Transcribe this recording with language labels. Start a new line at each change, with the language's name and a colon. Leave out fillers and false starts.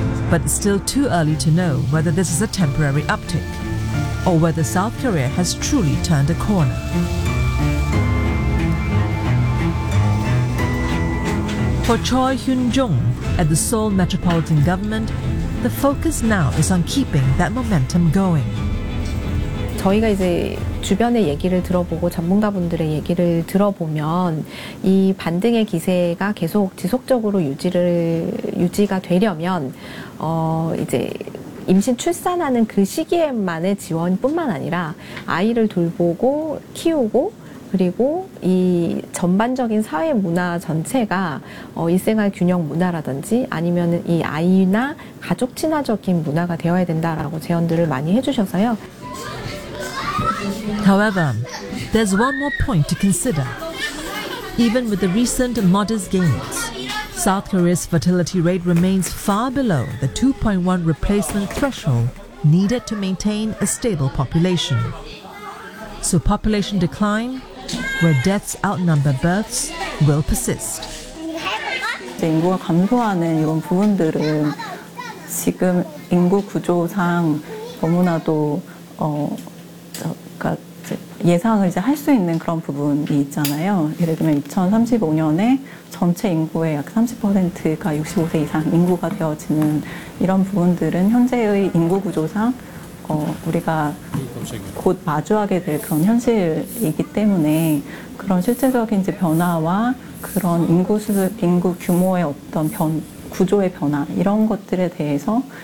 English: But it's still too early to know whether this is a temporary uptick or whether South Korea has truly turned a corner. For Choi Hyun-jung at the Seoul Metropolitan Government, the focus now is on keeping that momentum going.
Korean: 저희가 이제 주변의 얘기를 들어보고 전문가분들의 얘기를 들어보면 이 반등의 기세가 계속 지속적으로 유지가 되려면 이제 임신 출산하는 그 시기에만의 지원뿐만 아니라 아이를 돌보고 키우고 그리고 이 전반적인 사회 문화 전체가 일생활 균형 문화라든지 아니면 이 아이나 가족 친화적인 문화가 되어야 된다라고 제언들을 많이 해주셔서요.
English: However, there's one more point to consider. Even with the recent modest gains, South Korea's fertility rate remains far below the 2.1 replacement threshold needed to maintain a stable population. So population decline, where deaths outnumber births, will persist.
Korean: 인구가 감소하는 이런 부분들은 지금 인구 구조상 너무나도 그러니까 예상을 이제 할 수 있는 그런 부분이 있잖아요. 예를 들면 2035년에 전체 인구의 약 30%가 65세 이상 인구가 되어지는 이런 부분들은 현재의 인구 구조상 우리가 곧 마주하게 될 그런 현실이기 때문에 그런 실질적인 이제 변화와 그런 인구 규모의 어떤 구조의 변화 이런 것들에 대해서